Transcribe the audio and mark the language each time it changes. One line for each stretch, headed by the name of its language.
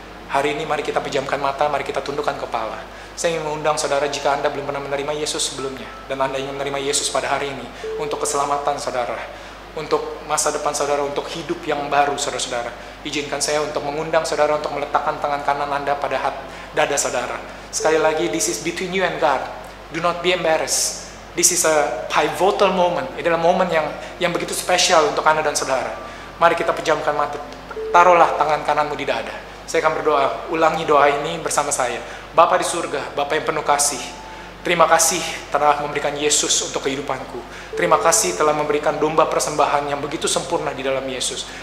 Indonesian: Hari ini mari kita pejamkan mata, mari kita tundukkan kepala. Saya ingin mengundang saudara, jika Anda belum pernah menerima Yesus sebelumnya, dan Anda ingin menerima Yesus pada hari ini, untuk keselamatan saudara, untuk masa depan saudara, untuk hidup yang baru saudara-saudara, izinkan saya untuk mengundang saudara untuk meletakkan tangan kanan Anda pada dada saudara. Sekali lagi,
English: this is between you and God. Do not be embarrassed. This is a pivotal moment.
Indonesian: Ini adalah momen yang begitu spesial untuk Anda dan saudara. Mari kita pejamkan mata. Taruhlah tangan kananmu di dada. Saya akan berdoa. Ulangi doa ini bersama saya. Bapa di surga, Bapa yang penuh kasih, terima kasih telah memberikan Yesus untuk kehidupanku. Terima kasih telah memberikan domba persembahan yang begitu sempurna di dalam Yesus.